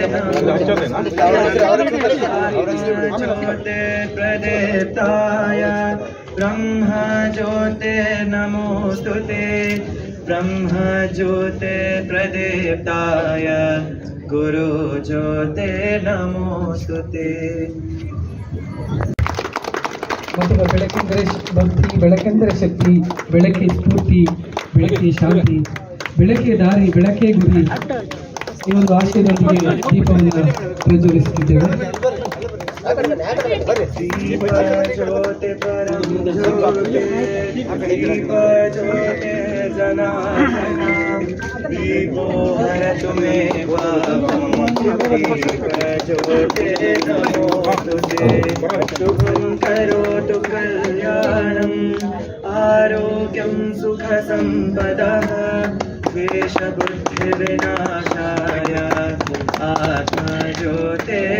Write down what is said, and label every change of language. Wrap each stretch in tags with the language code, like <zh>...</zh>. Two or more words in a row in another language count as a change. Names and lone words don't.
<sa>ज्योते प्रदीप्ताय, ब्रह्म ज्योते नमोस्तुते, ब्रह्म ज्योते प्रदीप्ताय, गुरु ज्योते नमोस्तुते.</sa> <kn>ಬೆಳಕೆಂದರೆ ಭಕ್ತಿ, ಬೆಳಕೆಂದರೆ ಶಕ್ತಿ, ಬೆಳಕೆ ಸ್ಫೂರ್ತಿ, ಬೆಳಕೆ ಶಾಂತಿ, ಬೆಳಕೆ ದಾರಿ, ಬೆಳಕೆ ಗುರಿ, ಈ ಒಂದು ಆಶಯದೊಂದಿಗೆ ದೀಪವನ್ನು ಪ್ರಜ್ವಲಿಸುತ್ತಿದ್ದೇವೆ.</kn> <sa>दीप ज्योति परम ज्योति, दीप ज्योति जनार्दन, दीपो हरतु मे पापं, दीप ज्योति नमोस्तुते, शुभं करोतु कल्याणं, आरोग्यं सुख संपदः, द्वेष बुद्धि विनाशाय, आत्मा ज्योते</sa>